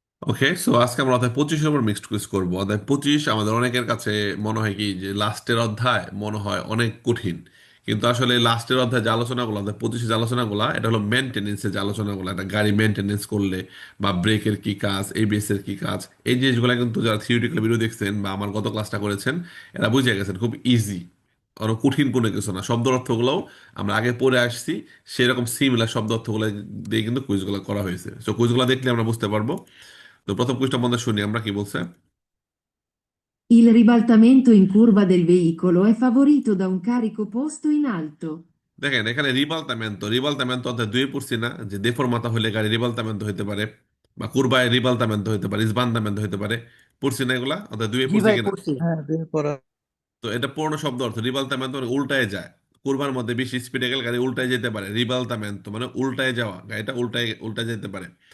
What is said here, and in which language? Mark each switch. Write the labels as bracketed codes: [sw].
[bn] ওকে, so আজকে আমরা অধ্যায় 25-এর উপর মিক্সড কুইজ করবো। অধ্যায় 25 আমাদের অনেকের কাছে মনে হয় কি যে লাস্টের অধ্যায় মনে হয় অনেক কঠিন, কিন্তু আসলে লাস্টের অধ্যায় যে আলোচনাগুলো, অধ্যায় 25 যে আলোচনাগুলো, এটা হলো মেনটেনেন্সের যে আলোচনাগুলো, একটা গাড়ি মেনটেনেন্স করলে বা ব্রেকের কি কাজ, এবিএস এর কি কাজ, এই জিনিসগুলো কিন্তু যারা থিওরিটিক্যাল ভিডিও দেখছেন বা আমার গত ক্লাসটা করেছেন, এরা বুঝে গেছেন খুব ইজি, অনেক কঠিন কোনো কিছু না। শব্দ অর্থগুলোও আমরা আগে পড়ে আসছি, সেরকম সিমিলার শব্দ অর্থগুলো দিয়ে কিন্তু কুইজগুলো করা হয়েছে। সো কুইজগুলো দেখলে আমরা বুঝতে পারবো। তো প্রথম কুইজটা মধ্যে শুনি আমরা কি বলছে। [it] Il ribaltamento in curva del veicolo è favorito da un carico posto in alto. [bn] দেখেন এখানে রিবালতামেন্তো অর্থাৎ দুই পড়ছি না, যে দেফরমাতা হলে গাড়ি রিবালতামেন্তো হইতে পারে, বা কুরবায় রিবালতামেন্তো হইতে পারে, ইসবান্দামেন্তো হইতে পারে। পড়ছি না এগুলা, অর্থাৎ দুই জি পড়ছি ভাই কিনা? পড়ছি, হ্যাঁ বের করা। তো এটা পুরনো শব্দ অর্থ। রিবালতামেন্তো মানে উল্টায় যায়। কুরবার মধ্যে বেশি স্পিডে গেলে গাড়ি উল্টায় যেতে পারে। রিবালতামেন্তো মানে উল্টায় যাওয়া, গাড়িটা উল্টায় উল্টায় যেতে পারে।